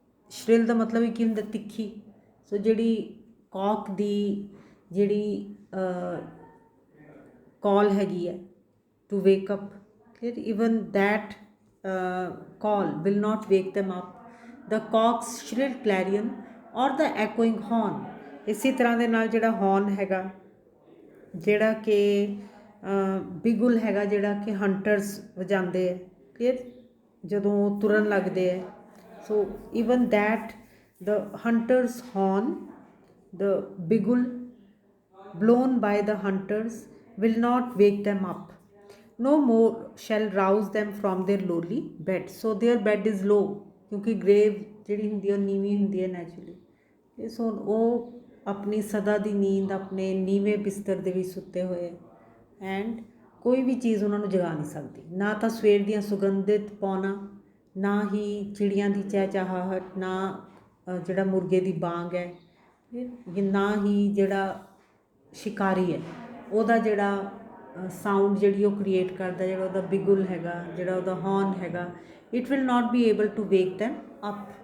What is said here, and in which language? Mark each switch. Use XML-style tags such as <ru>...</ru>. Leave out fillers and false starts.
<pa>ਸ਼੍ਰਿਲ ਦਾ ਮਤਲਬ ਹੀ ਕੀ ਹੁੰਦਾ ਤਿੱਖੀ. ਸੋ ਜਿਹੜੀ ਕੌਕ ਦੀ ਜਿਹੜੀ ਕਾਲ ਹੈਗੀ ਹੈ</pa> <en>To wake up even that call will not wake them up. The cock's shrill clarion or the echoing horn</en> <pa>ਇਸੇ ਤਰ੍ਹਾਂ ਦੇ ਨਾਲ ਜਿਹੜਾ ਹੌਰਨ ਹੈਗਾ ਜਿਹੜਾ ਕਿ ਬਿਗੁਲ ਹੈਗਾ ਜਿਹੜਾ ਕਿ ਹੰਟਰਸ ਵਜਾਉਂਦੇ ਹੈ ਕਲੀਅਰ ਜਦੋਂ ਤੁਰਨ ਲੱਗਦੇ ਹੈ.</pa> <en>So even that the hunter's horn, the bigul blown by the hunters will not wake them up. No more shall rouse them from their lowly bed. So their bed is low</en> <pa>ਕਿਉਂਕਿ grave ਜਿਹੜੀ ਹੁੰਦੀ ਹੈ ਨੀਵੀਂ ਹੁੰਦੀ ਹੈ naturally. ਸੋ ਉਹ ਆਪਣੀ ਸਦਾ ਦੀ ਨੀਂਦ ਆਪਣੇ ਨੀਵੇਂ ਬਿਸਤਰ ਦੇ ਵਿੱਚ ਸੁੱਤੇ ਹੋਏ ਐਂਡ ਕੋਈ ਵੀ ਚੀਜ਼ ਉਹਨਾਂ ਨੂੰ ਜਗਾ ਨਹੀਂ ਸਕਦੀ. ਨਾ ਤਾਂ ਸਵੇਰ ਦੀਆਂ ਸੁਗੰਧਿਤ ਪੌਣਾ ਨਾ ਹੀ ਚਿੜੀਆਂ ਦੀ ਚਹਿਚਹਾਹਟ ਨਾ ਜਿਹੜਾ ਮੁਰਗੇ ਦੀ ਬਾਂਗ ਹੈ ਨਾ ਹੀ ਜਿਹੜਾ ਸ਼ਿਕਾਰੀ ਹੈ ਉਹਦਾ ਜਿਹੜਾ ਸਾਊਂਡ ਜਿਹੜੀ ਉਹ ਕ੍ਰੀਏਟ ਕਰਦਾ ਜਿਹੜਾ ਉਹਦਾ ਬਿਗੁਲ ਹੈਗਾ ਜਿਹੜਾ ਉਹਦਾ ਹੌਰਨ ਹੈਗਾ</pa> <en>It will not be able to wake them up.</en>